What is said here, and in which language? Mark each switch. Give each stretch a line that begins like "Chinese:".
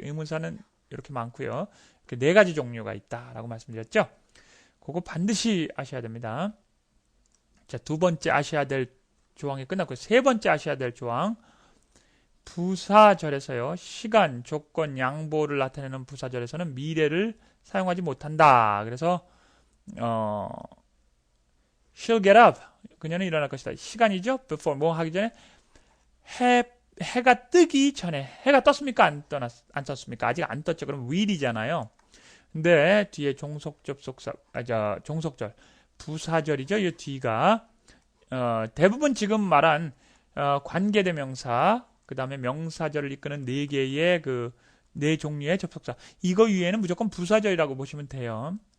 Korean: 의문사는 이렇게 많고요. 이렇게 네 가지 종류가 있다라고 말씀드렸죠. 그거 반드시 아셔야 됩니다. 자, 두 번째 아셔야 될 조항이 끝났고 세 번째 아셔야 될 조항 부사절에서요. 시간, 조건, 양보를 나타내는 부사절에서는 미래를 사용하지 못한다.
English: 그래서 she'll get up.
Korean: 그녀는 일어날 것이다. 시간이죠. before 뭐 하기 전에 해가 뜨기 전에 해가 떴습니까? 안 떴습니까? 아직 안 떴죠. 그럼 will이잖아요. 근데 뒤에 종속 접속사 종속절 부사절이죠. 이 뒤가 대부분 지금 말한 관계대명사 그 다음에 명사절을 이끄는 네 개의 그 네 종류의 접속사 이거 위에는 무조건 부사절이라고 보시면 돼요.